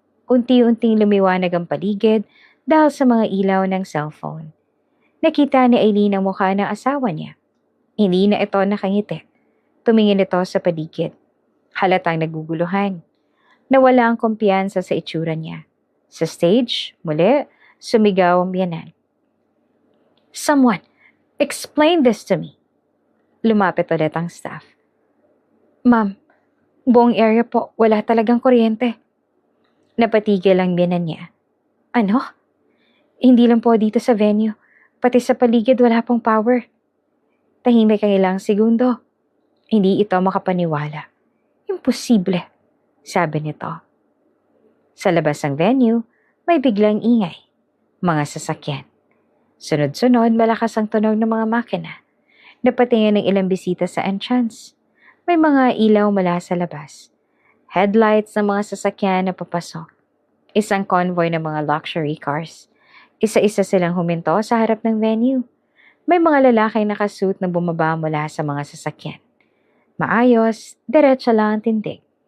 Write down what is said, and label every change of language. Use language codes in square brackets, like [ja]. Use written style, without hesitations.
[tl] Unti-unting lumiwanag ang paligid dahil sa mga ilaw ng cellphone. Nakita ni Aileen ang mukha ng asawa niya. Hindi na ito nakangiti. Tumingin ito sa paligid. Halatang naguguluhan. Nawala ang kumpiyansa sa itsura niya. Sa stage, muli, sumigaw ang biyenan. [en] Someone, explain this to me. [tl] Lumapit ulit ang staff. Ma'am, buong area po, wala talagang kuryente. Napatigil ang biyenan niya. Ano? Hindi lang po dito sa venue, Pati sa paligid wala pong power. Tahimik ang ilang segundo. Hindi ito makapaniwala. Imposible, sabi nito. Sa labas ng venue, may biglang ingay. Mga sasakyan. Sunod-sunod, malakas ang tunog ng mga makina. Napatingin ng ilang bisita sa entrance. May mga ilaw mula sa labas. Headlights ng mga sasakyan na papasok. Isang convoy ng mga luxury cars. Isa-isa silang huminto sa harap ng venue. May mga lalaki nakasuit na bumaba mula sa mga sasakyan. Maayos, diretso lang ang tindig.